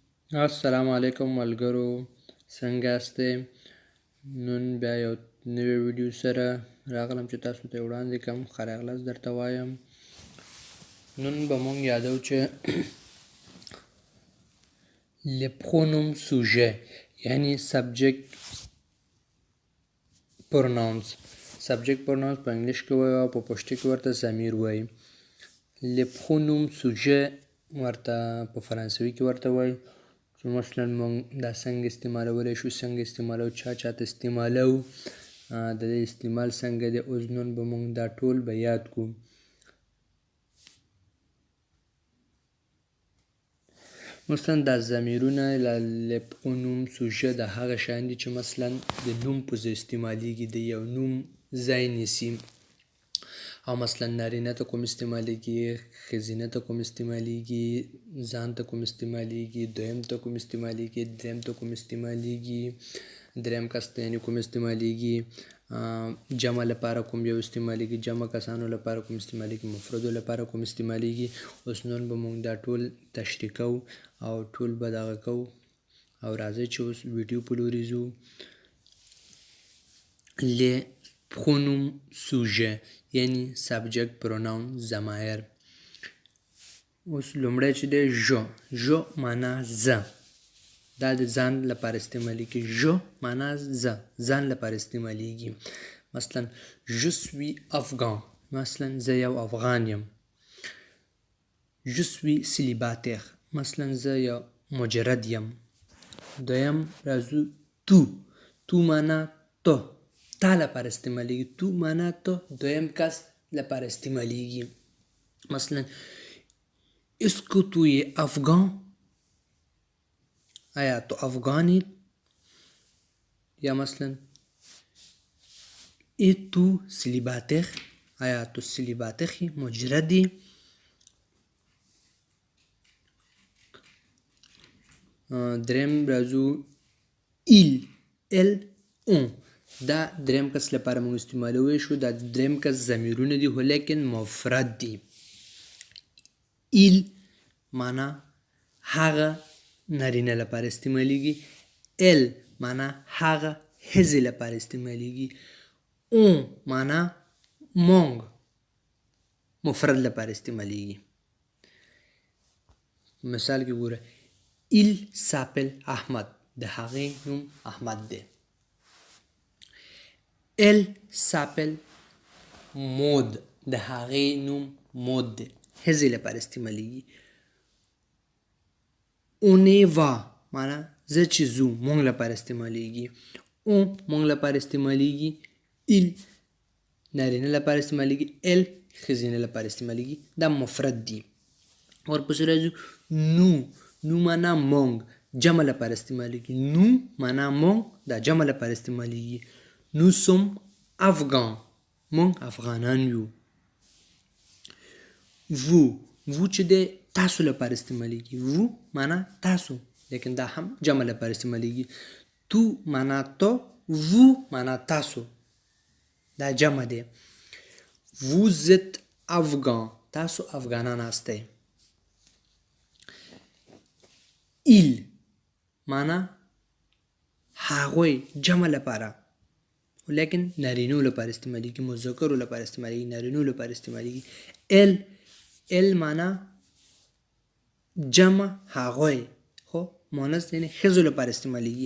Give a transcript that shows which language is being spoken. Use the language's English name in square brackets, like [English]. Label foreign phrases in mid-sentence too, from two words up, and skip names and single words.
[Pashto] السلام علیکم ملګرو، څنګه یاستئ؟ نن بیا یو نوې ویډیو سره راغلم چې تاسو ته وړاندې کړم. ښه راغلاست درته وایم. نن به مونږ یادو چې [French] les pronoms sujets [Pashto] یعنی [English] subject pronouns. subject pronouns [Pashto] په انګلیش کې وایي او په پښتو کې ورته ضمیر وایي. [French] les pronoms sujets [Pashto] ورته په فرانسوي کې ورته وایي. چې مثلا مونږ دا څنګه استعمالولی شو، څنګه استعمالو، چاته استعمالو، د دې استعمال څنګه دی. اوس نن به مونږ دا ټول به یاد کړو. مثلا دا ضمیرونه [French] les pronoms sujets [Pashto] د هغه شیان دي چې مثلا د نوم په ځای استعمالیږي، د یو نوم ځای نیسي. او مثلا نارینه ته کوم استعمالیږي، ښځینه ته کوم استعمالیږي، ځان ته کوم استعمالیږي، دویم ته کوم استعمالیږي، دریم ته کوم استعمالیږي، دریم کس ته یعنې کوم استعمالیږي، جمع لپاره کوم یو استعمالیږي، جمع کسانو لپاره کوم استعمالیږي، مفردو لپاره کوم استعمالیږي. اوس نن به مونږ دا ټول تشریح کوو او ټول به دغه کوو. او راځئ چې اوس ویډیو په لوري ځو. [French] les pronoms sujets [Pashto] یعنی [English] subject pronoun [Pashto] ضمایر. اوس لومړی چې دی ژ معنا زه، دا د ځان لپاره استعمالیږي. ژ معنا زه، ځان لپاره استعمالیږي. [French] مثلا je suis afghan، [Pashto] مثلا زه یو افغان یم. [French] je suis célibataire، [Pashto] مثلا زه یو مجرد یم. دویم راځو تو معنا تو، تا لپاره استعمالیږي. تو معنا تو، دویم کس لپاره استعمالیږي. [French] مثلا est-ce que tu es afghan، [Persian] آیا تو افغانی؟ [French] یا مثلا et tu célibataire، [Persian] آیا تو célibataire مجردی؟ [Pashto] دریم راځو [French] il on، [Pashto] دا دریم کس لپاره موږ استعمالولی شو. دا دریم کس ضمیرونه دي خو لیکن مفرد دي. il معنا هغه نارینه لپاره استعمالیږي. elle معنا هغه ښځې لپاره استعمالیږي. on معنا مونږ مفرد لپاره استعمالیږي. مثال کې ګوره [French] il s'appelle [Pashto] احمد، د هغې نوم احمد دی. [French] elle s'appelle maud، [Pashto] د هغې نوم مود دی، ښځې لپاره استعمالیږي. [French] on y va [Pashto] معنا زه چې ځو، مونږ لپاره استعمالیږي. on مونږ لپاره استعمالیږي. il نارینه لپاره استعمالیږي. elle ښځینه لپاره استعمالیږي. دا مفرد دي. ورپسې راځو نو معنا مونږ، جمع لپاره استعمالیږي. نو معنا مونږ، دا جمع لپاره استعمالیږي. [French] nous sommes afghans، [Pashto] مونږ افغانان یو. vous چې دی تاسو لپاره استعمالیږي. vous معنا تاسو، لیکن دا هم جمع لپاره استعمالیږي. تو معنا تو، vous معنا تاسو، دا جمع دی. [French] vous êtes afghans، [Pashto] تاسو افغانان هستئ. il معنا هغوی، جمع لپاره، لیکن نارینو لپاره استعمالیږي، مذکرو لپاره استعمالیږي، نارینو لپاره استعمالیږي. elle معنا جمع هغوی، خو مؤنث یعنی ښځو لپاره استعمالیږي.